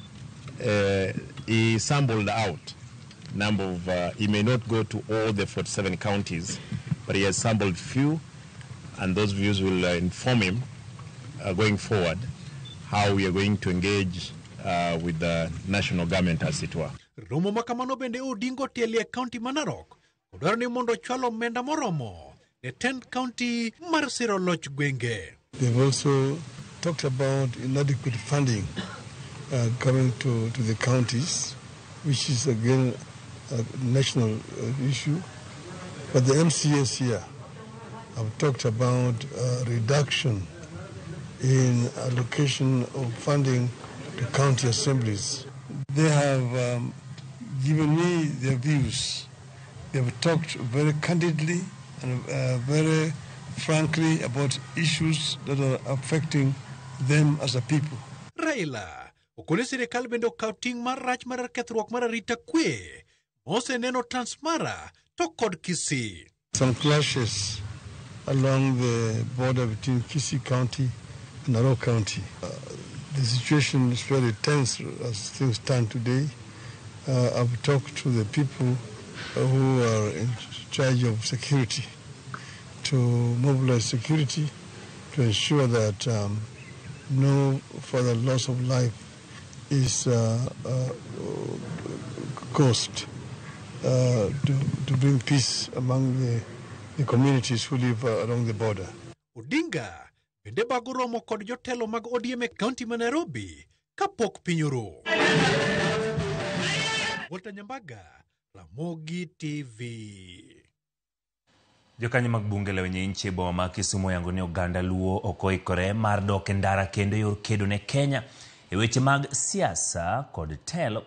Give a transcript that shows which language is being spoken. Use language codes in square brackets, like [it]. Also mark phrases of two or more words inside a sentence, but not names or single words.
[en] He sampled out number of, he may not go to all the 47 counties, but he has sampled few, and those views will inform him going forward how we are going to engage with the national government, as it were. [luo] Romo makamano bende Odinga otelie county ma Narok odwaro ni mondo chwalo omenda moromo ne 10 county mar siro loch gwenge. [en] They've also talked about inadequate funding coming to the counties, which is again a national issue. But the MCAs here have talked about reduction in allocation of funding to county assemblies. They have given me their views. They have talked very candidly and very frankly about issues that are affecting them as a people. [luo] Raila okone sirikal bende okaw ting' mar rach mar kethruok mar arita kwe mose neno Transmara to kod Kisii. [en] Some clashes along the border between Kisii County and Narok County. The situation is very tense as things stand today. I've talked to the people who are in charge of security to mobilize security to ensure that no further loss of life is caused to bring peace among the communities who live along the border. [luo] Odinga bende bago romo kod jotelo mag ODM e county ma Nairobi kapok piny oro. Walter Nyambaga, Ramogi TV. Jokanyo mag bunge lewenye inchi boma ma Kisumu yango ni oganda luo okoikore mar dok e ndara kendo yor kedo ne Kenya e weche mag siasa kod telo.